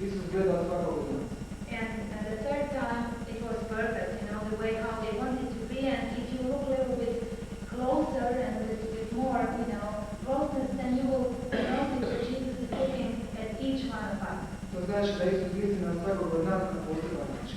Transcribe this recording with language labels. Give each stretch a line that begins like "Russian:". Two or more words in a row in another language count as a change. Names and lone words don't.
Croatian: gledali svakog od nas.
English: And the third time, it was perfect, the way how they wanted to be. And if you look a little bit closer and a little bit more, closeness, then you will notice that Jesus is looking at each one of us.
Croatian: To znači da Isus misli na svakog od nas na poseban način.